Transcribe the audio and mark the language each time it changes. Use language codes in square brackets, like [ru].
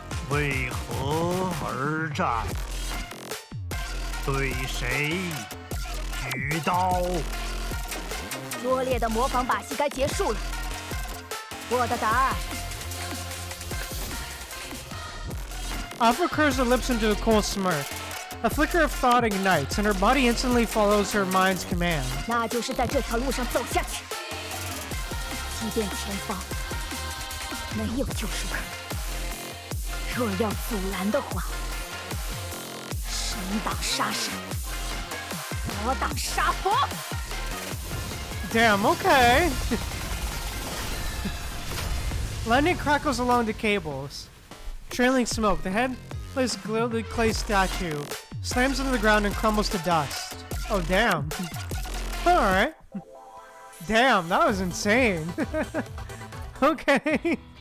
[zh] 为何而战？对谁举刀？拙劣的模仿把戏该结束了。我的答案。 [en] Alpha curves her lips into a cold smirk. A flicker of thought ignites, and her body instantly follows her mind's command. [zh] 那就是在这条路上走下去，即便前方没有救赎可能，若要阻拦的话，神挡杀神，佛挡杀佛。 [en] Damn, okay. Lightning crackles along the cables. Trailing smoke, the headless clay statue slams into the ground and crumbles to dust. Oh, damn. Alright. Damn, that was insane. Okay.